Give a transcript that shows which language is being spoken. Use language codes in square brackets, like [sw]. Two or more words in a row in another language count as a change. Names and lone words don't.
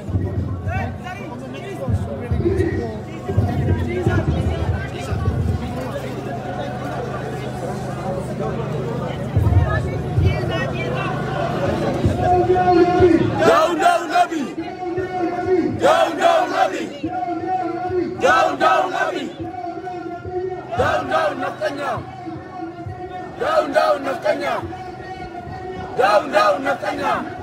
[en] On the next one, so really need to go. Down, down, Abiy. Down, down, Abiy. Down, down, Abiy. Down, down, Netanyahu. Down, down, Netanyahu. Down, down, Netanyahu.